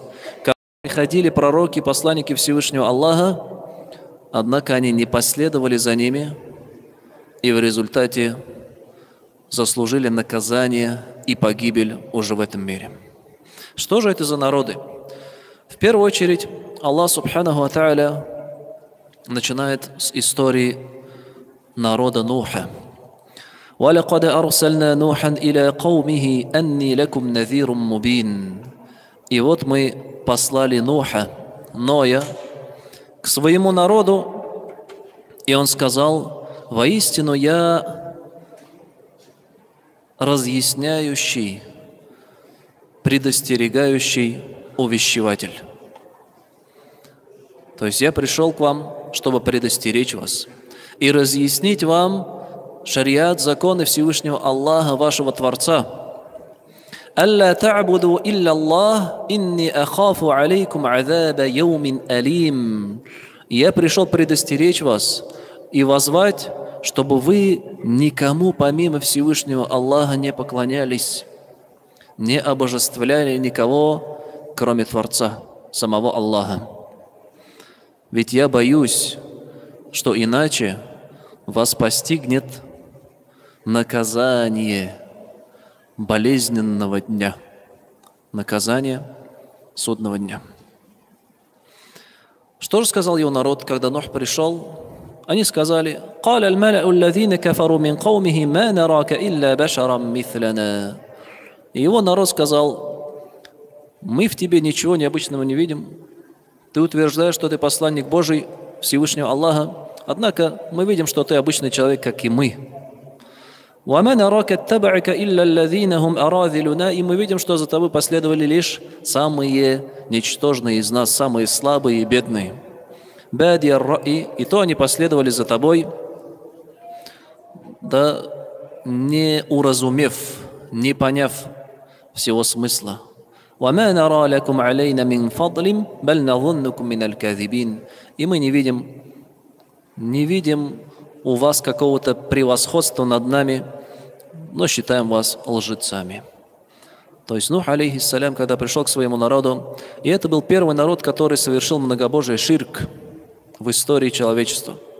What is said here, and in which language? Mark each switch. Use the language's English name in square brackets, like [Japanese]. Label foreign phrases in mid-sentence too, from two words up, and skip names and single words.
[Russian] Приходили пророки, посланники Всевышнего Аллаха, однако они не последовали за ними и в результате заслужили наказание и погибель уже в этом мире. Что же это за народы? В первую очередь Аллах [Arabic] سبحانه وتعالى [Russian] начинает с истории народа Нуха. [Arabic] وَلَقَدْ أَرْسَلْنَا نُوحًا إِلَىٰ قَوْمِهِ أَنِّي لَكُمْ نَذِيرٌ مُبِينٌ. [Russian] И вот мы послали Ноя, к своему народу, и он сказал: «Воистину я разъясняющий, предостерегающий увещеватель». То есть я пришел к вам, чтобы предостеречь вас и разъяснить вам шариат, законы Всевышнего Аллаха, вашего Творца. [Arabic] «ألا تعبدوا إلا الله إني أخاف عليكم عذاب يوم أليم». [Russian] Я пришел предостеречь вас и воззвать, чтобы вы никому помимо Всевышнего Аллаха не поклонялись, не обожествляли никого, кроме Творца, самого Аллаха. Ведь я боюсь, что иначе вас постигнет наказание болезненного дня, наказание судного дня. Что же сказал его народ, когда Нух пришел? Они сказали: [Arabic] «قال الملأ الذين كفروا من قومه ما نراك إلا بشرا مثلنا». [Russian] И его народ сказал: «Мы в тебе ничего необычного не видим. Ты утверждаешь, что ты посланник Божий, Всевышнего Аллаха, однако мы видим, что ты обычный человек, как и мы. [Arabic] وَمَا نَرَاكَ اتَّبَعَكَ إِلَّا الَّذِينَ هُمْ أَرَاذِلُنَا». [Russian] И мы видим, что за тобой последовали лишь самые ничтожные из нас, самые слабые и бедные. [Arabic] «بادي الرأي», [Russian] и то они последовали за тобой, да не уразумев, не поняв всего смысла. [Arabic] وَمَا نَرَى لَكُمْ عَلَيْنَا مِنْ فَضْلٍ بَلْ نَظُنُّكُمْ مِنَ الْكَاذِبِينَ. [Russian] И мы не видим у вас какого-то превосходства над нами, но считаем вас лжецами. То есть Нух, алейхиссалям, когда пришел к своему народу, и это был первый народ, который совершил многобожие ширк в истории человечества.